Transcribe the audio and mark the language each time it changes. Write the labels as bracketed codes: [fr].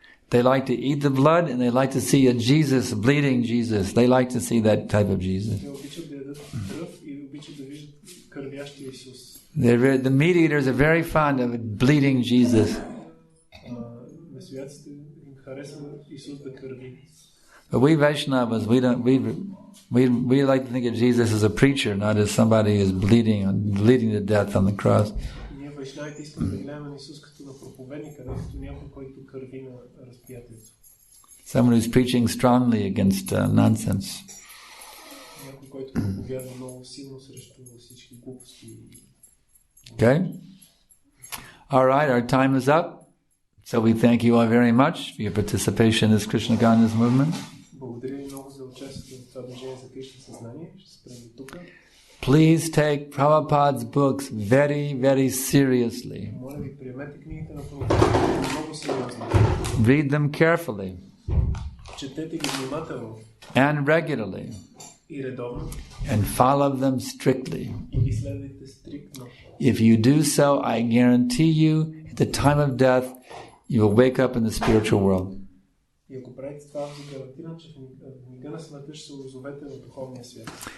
[en] They like to eat the blood and they like to see a Jesus, bleeding Jesus. They like to see that type of Jesus. [bg] Те обичат да ядат кръв и обичат да виждат кървящия Исус. [en] The meat eaters are very fond of bleeding Jesus. [bg] Месояците им харесва Исус да кърви. [en] But we Vaishnavas, we like to think of Jesus as a preacher, not as somebody who is bleeding to death on the cross. [bg] Ние вайшнавите искаме да гледаме на Исус като на проповедника, не като някой, който кърви на разпятието. [en] Someone who's preaching strongly against nonsense. [bg] Някой, който проповядва много силно срещу всички глупости. [en] Okay? All right, our time is up. So we thank you all very much for your participation in this Krishna Consciousness movement. [bg] Благодаря ви много за участието в това движение за Кришна съзнание. Ще спрем до тук. [en] Please take Prabhupada's books very, very seriously. [bg] Моля ви, приемете книгите на Прабхупада много сериозно. [en] Read them carefully. [bg] Четете ги внимателно. [en] And regularly. [bg] И редовно. [en] And follow them strictly. [bg] И ги следвайте стриктно. [en] If you do so, I guarantee you, at the time of death, you will wake up in the spiritual world. [bg] И ако правите това, ви гарантирам, че в мига на смъртта ще се озовете в духовния свят.